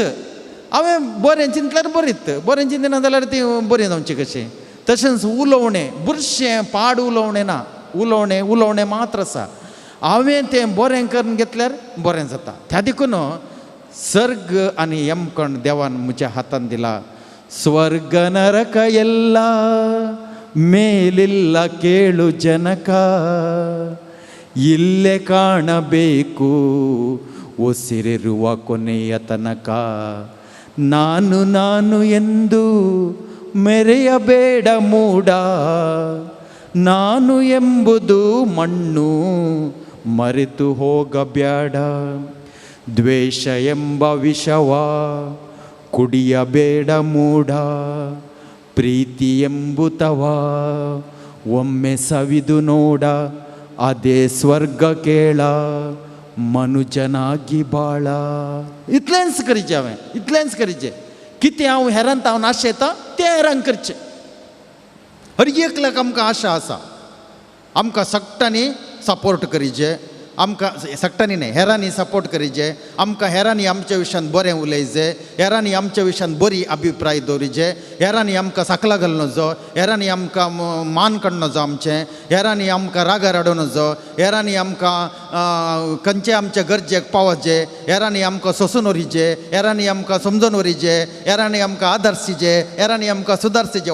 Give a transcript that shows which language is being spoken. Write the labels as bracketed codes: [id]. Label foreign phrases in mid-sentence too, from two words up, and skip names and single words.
[kok] हांवें बरें चिंतल्यार बरीत, बरें चिंतना जाल्यार ती बरें जावचें कशें. तशेंच उलोवणें, बुरशें पाड उलोवणें ना, उलोवणें मात्र आसा. हांवें तें बरें करून घेतल्यार बरें जाता. त्या देखून सर्ग आनी यमकण देवान म्हज्या हातान दिला. [kn] ಸ್ವರ್ಗ ನರಕ ಎಲ್ಲ ಮೇಲಿಲ್ಲ ಕೇಳು ಜನಕ, ಇಲ್ಲೇ ಕಾಣಬೇಕು ಉಸಿರಿರುವ ಕೊನೆಯ ತನಕ. ನಾನು ನಾನು ಎಂದು ಮೆರೆಯಬೇಡ ಮೂಡ, ನಾನು ಎಂಬುದು ಮಣ್ಣು ಮರೆತು ಹೋಗಬೇಡ. ದ್ವೇಷ ಎಂಬ ವಿಷವ ಕುಡಿಯಬೇಡ ಮೂಢ, ಪ್ರೀತಿ ಎಂಬುತವ ಒಮ್ಮೆ ಸವಿದು ನೋಡ, ಅದೇ ಸ್ವರ್ಗ ಕೇಳ ಮನುಜನಾಗಿ ಬಾಳ. [kok] इतलेंच करीचें हांवें, इतलेंच करीचें. कितें हांव हेरांत हांव आशेतां तें हेरांक करचें. हर एकल्याक आमकां आशा आसा. आमकां सक्टांनी सपोर्ट करीचे, आमकां सक्टांनी न्हय हेरांनी सपोर्ट करीचे, आमकां हेरांनी आमच्या विशयान बरें उलयचें, हेरांनी आमच्या विशयान बरी अभिप्राय दवरिचे, हेरांनी आमकां साकला घालूं नजो, हेरांनी आमकां मान काडूं नजो आमचें, हेरांनी आमकां रागार हाडूं नजो, हेरांनी आमकां खंयचे आमच्या गरजेक पावचे, हेरांनी आमकां सोंसून व्हरचें, हेरांनी आमकां समजून व्हरचें, हेरांनी आमकां आदर्शीचें, हेरांनी आमकां सुदारचें.